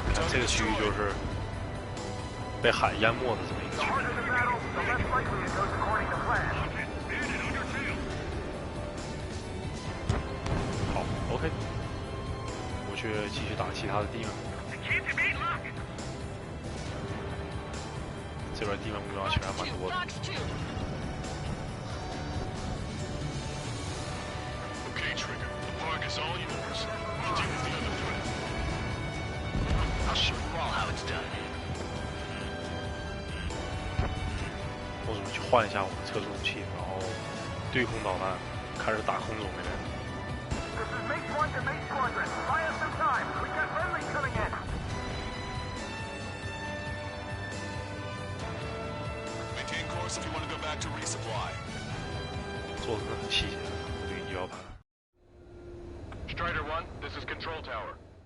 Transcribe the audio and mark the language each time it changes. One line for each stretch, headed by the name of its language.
Chinese: 这个区域就是被海淹没的这么一个区域。
English: The battle, the less likely it goes according to plan. Bandit on your tail.
Chinese: 好 ，OK， 我去继续打其他的地方。这边地面目标其实还蛮多的。
English: Okay, Trigger. The park is all yours. We'll deal with the other threat. I'll show you all how it's done.
Chinese: 我准备去换一下我们测速武器，然后对空导弹，开始打空中那边。
English: This is Mate 1 to Mate Squadron. Buy us some time. We got friendlies coming in. Maintain course if you want to go back to resupply.
Chinese: 做的真的很细节，对仪表盘。
English: Strider 1, this is Control Tower.